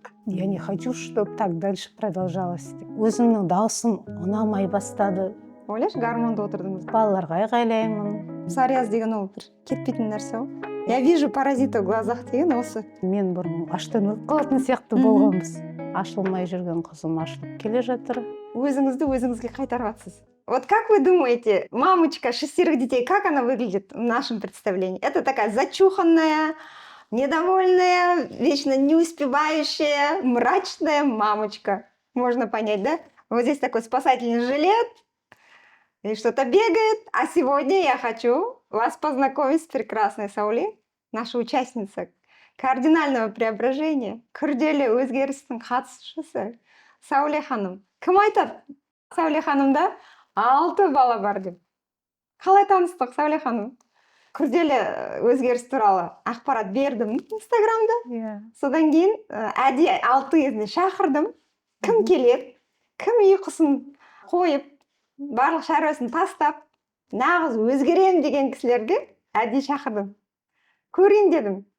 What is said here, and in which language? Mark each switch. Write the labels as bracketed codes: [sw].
[ru] Я не хочу, чтобы так дальше продолжалось. [kk] Өзімнің даусым ұнамай бастады. Ойлашы, гармонда отырдыңыз. Балаларға айғайлаймын. Псориаз деген ол бір кетпейтін нәрсе ғой. [ru] Я вижу паразиты в глазах [kk] деген осы. Мен бұрын аштан өліп қалатын сияқты болғанбыз. Ашылмай жүрген қызым ашылып келе жатыр. Өзіңізді өзіңізге қайтарып жатсыз. [ru] Вот как вы думаете, мамочка 6 детей, как она выглядит в нашем представлении? Это такая зачуханная, недовольная, вечно не успевающая, мрачная мамочка. Можно понять, да? Вот здесь такой спасательный жилет, и что-то бегает. А сегодня я хочу вас познакомить с прекрасной Сауле, наша участница кардинального преображения, [kk] күрделі өзгерістің қатысушысы [ru] Сауле ханым. [kk] Кім айтады? Сауле ханымда 6 бала бар деп. Қалай таныстық, Сауле ханым? Күрделі өзгеріс туралы ақпарат бердім Инстаграмда. Содан кейін әдейі 6 кезінде шақырдым. Кім келеді? Кім ұйқысын қойып, барлық шаруасын тастап, нағыз өзгерем деген кісілерге әдейі шақырдым. Көрейін дедім.